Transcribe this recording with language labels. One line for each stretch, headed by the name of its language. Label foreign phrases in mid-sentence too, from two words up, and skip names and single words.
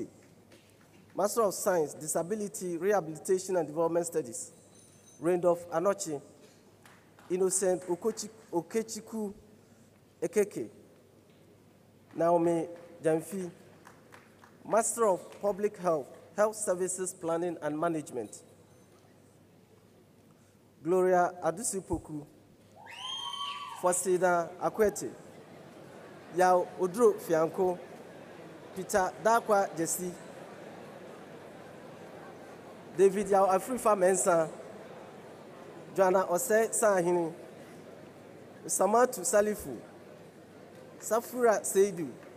English: Master of Science, Disability, Rehabilitation and Development Studies, Randolph Anochi, Innocent Okechiku Ekeke, Naomi Jamfi. Master of Public Health, Health Services Planning and Management, Gloria Adusipoku, Fosida Akwete, Yao Odro Fianco, Peter Dakwa Jesse, David Yao Afrifa Mensa, Joanna Ose Sahini, Samatu Salifu, Safura Seidu.